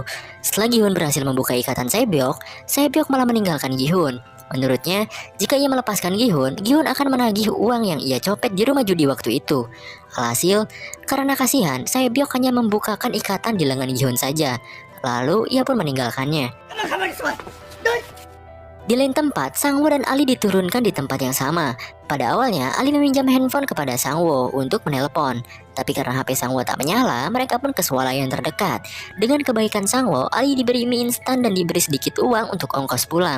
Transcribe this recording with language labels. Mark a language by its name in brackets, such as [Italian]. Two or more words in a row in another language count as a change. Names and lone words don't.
[Indonesian] Setelah Gi-hun berhasil membuka ikatan Sae-byok, Sae-byok malah meninggalkan Gi-hun. Menurutnya, jika ia melepaskan Gi-hun, Gi-hun akan menagih uang yang ia copet di rumah judi waktu itu. Alhasil, karena kasihan, Sae-byok hanya membukakan ikatan di lengan Gi-hun saja. Lalu ia pun meninggalkannya. [Korean] 너 가만히 있어봐. 너 [Indonesian] Di lain tempat, Sang Wo dan Ali diturunkan di tempat yang sama. Pada awalnya, Ali meminjam handphone kepada Sang Wo untuk menelpon. Tapi karena HP Sang Wo tak menyala, mereka pun ke swalayan terdekat. Dengan kebaikan Sang Wo, Ali diberi mie instan dan diberi sedikit uang untuk ongkos pulang.